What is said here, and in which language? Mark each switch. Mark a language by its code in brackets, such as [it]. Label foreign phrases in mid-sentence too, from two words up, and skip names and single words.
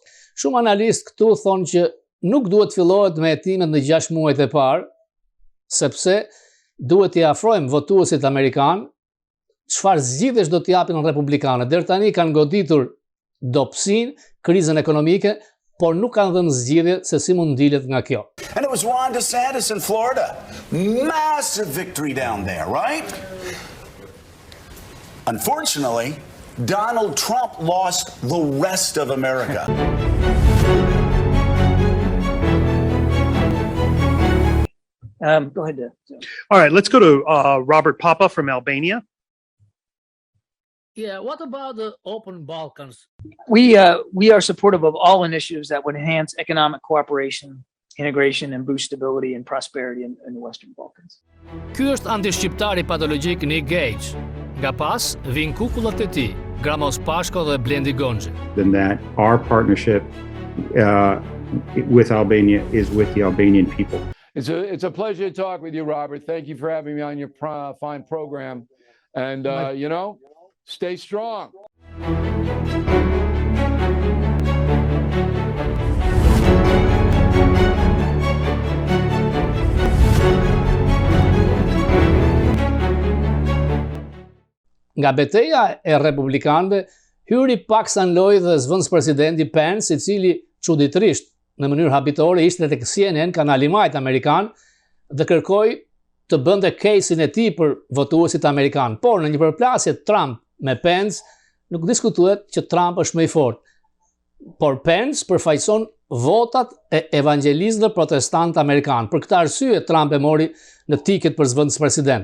[sq] Shumë analistë këtu thonë që nuk duhet fillohet me hetimet në 6 muajt e parë, sepse duhet t'i afrojmë votuesit amerikanë çfarë zgjidhjesh do t'i japin republikanët. Deri tani kanë goditur dobësinë, krizën ekonomike, por nuk kanë dhënë zgjidhje se si mund ndilet nga kjo. [en] And it was Ron DeSantis in Florida. Massive victory down there, right? Unfortunately, Donald Trump lost the rest of America. Go ahead. All right, let's go to Robert Papa from Albania. Yeah, what about the open Balkans? We are supportive of all initiatives that would enhance economic cooperation, integration, and boost stability and prosperity in the Western Balkans. [sq] Ky është anti-shqiptari patologjik Nick Gage. Nga pas, vin kukullat e tij, Gramos Pashko dhe Blendi Gonxhi. [en] Then that our partnership with Albania is with the Albanian people. It's a pleasure to talk with you, Robert. Thank you for having me on your fine program. And, stay strong. [sq] Nga beteja e republikanëve, hyri paksa në lojë dhe zëvendës presidenti Pence, i cili çuditërisht në mënyrë habitore ishte tek CNN, kanali majt amerikan, dhe kërkoi të bënte case-in e tij për votuesit amerikan. Por në një përplasje Trump me Pence, nuk diskutohet që Trump është më i fortë. Por Pence përfaqëson votat e evangelistëve protestantë amerikanë. Për këtë arsye Trump e mori në tiket për zëvendës president.